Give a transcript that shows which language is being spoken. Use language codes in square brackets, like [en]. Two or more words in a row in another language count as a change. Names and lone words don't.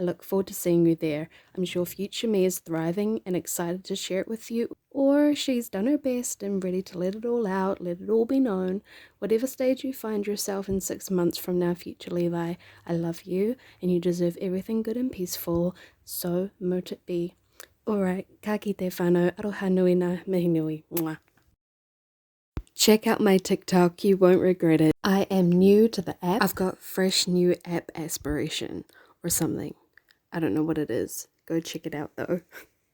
[en] I look forward to seeing you there. I'm sure future me is thriving and excited to share it with you, or she's done her best and ready to let it all out, let it all be known. Whatever stage you find yourself in 6 months from now, future Levi, I love you and you deserve everything good and peaceful, so mote it be. Alright, [mi] ka kite whānau, aroha nui ngā mihi nui. Mwah. [en] Check out my TikTok, you won't regret it. I am new to the app. I've got fresh new app aspiration or something. I don't know what it is. Go check it out though.